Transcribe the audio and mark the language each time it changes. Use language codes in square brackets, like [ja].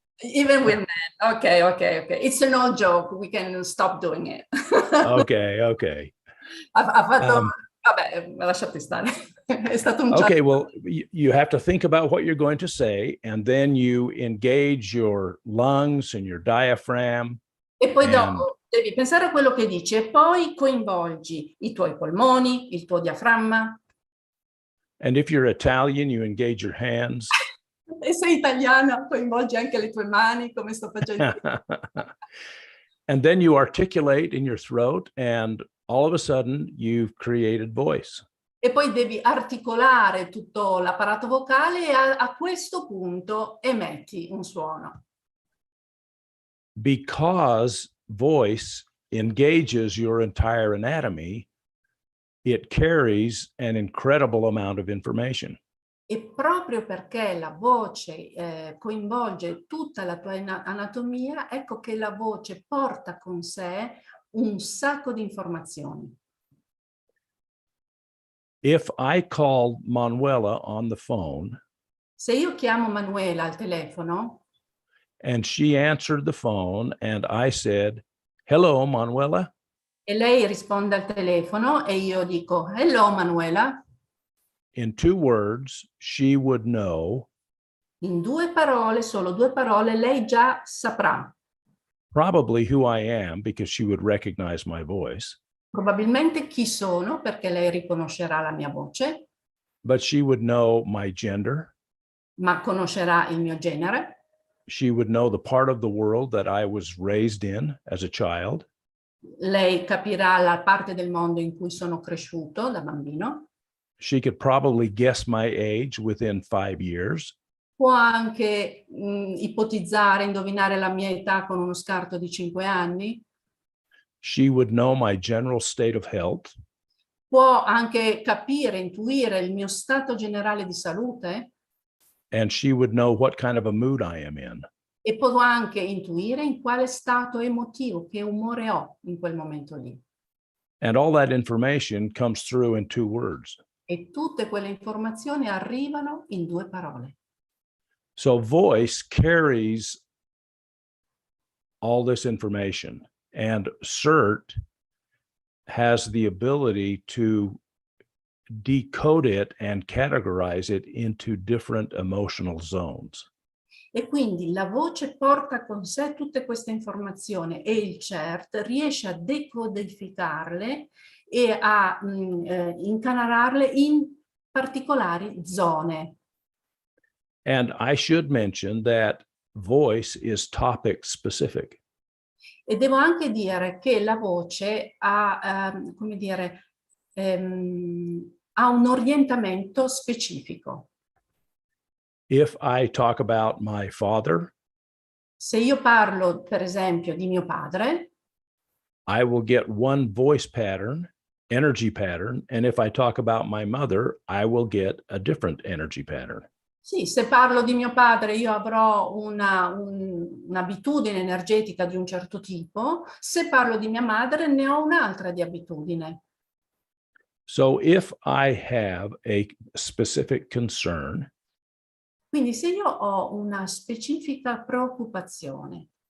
[en] Even with men. Okay. It's an old joke. We can stop doing it. Okay. [it] Ha fatto... Vabbè, lasciate stare. È stato un [en] Okay, well, you have to think about what you're going to say, and then you engage your lungs and your diaphragm. [it] E poi dopo devi pensare a quello che dici e poi coinvolgi i tuoi polmoni, il tuo diaframma. [en] And if you're Italian, you engage your hands. [it] E sei italiana, coinvolgi anche le tue mani, come sto facendo. [en] And then you articulate in your throat, and all of a sudden you've created voice. [it] E poi devi articolare tutto l'apparato vocale e a questo punto emetti un suono. [en] Because voice engages your entire anatomy, it carries an incredible amount of information. [it] E proprio perché la voce coinvolge tutta la tua anatomia, ecco che la voce porta con sé un sacco di informazioni. [en] If I called Manuela on the phone, [it] se io chiamo Manuela al telefono [en] and she answered the phone and I said, "Hello, Manuela," [it] e lei risponde al telefono e io dico [en] hello [it] Manuela, [en] in 2 words, she would know [it] in 2 parole, solo 2 parole, lei già saprà [en] probably who I am because she would recognize my voice. [it] probabilmente chi sono, perché lei riconoscerà la mia voce, [en] But she would know my gender. [it] ma conoscerà il mio genere. [en] She would know the part of the world that I was raised in as a child. [it] Lei capirà la parte del mondo in cui sono cresciuto da bambino. [en] She could probably guess my age within 5 years. [it] Può anche ipotizzare, indovinare la mia età con uno scarto di 5 anni. [en] She would know my general state of health. [it] Può anche capire, intuire il mio stato generale di salute. [en] And she would know what kind of a mood I am in. [it] E può anche intuire in quale stato emotivo, che umore ho in quel momento lì. [en] And all that information comes through in 2 words. [it] E tutte quelle informazioni arrivano in 2 parole. [en] So voice carries all this information, and CERT has the ability to decode it and categorize it into different emotional zones. [it] E quindi la voce porta con sé tutte queste informazioni e il CERT riesce a decodificarle e a incanalarle in particolari zone. [en] And I should mention that voice is topic specific. [it] E devo anche dire che la voce ha, come dire, ha un orientamento specifico. [en] If I talk about my father, [it] se io parlo, per esempio, di mio padre, [en] I will get one voice pattern, energy pattern, and if I talk about my mother, I will get a different energy pattern. [it] Sì, se parlo di mio padre io avrò un'abitudine energetica di un certo tipo, se parlo di mia madre ne ho un'altra di abitudine. [en] So if I have a specific concern, [it] Quindi se io ho una specifica preoccupazione,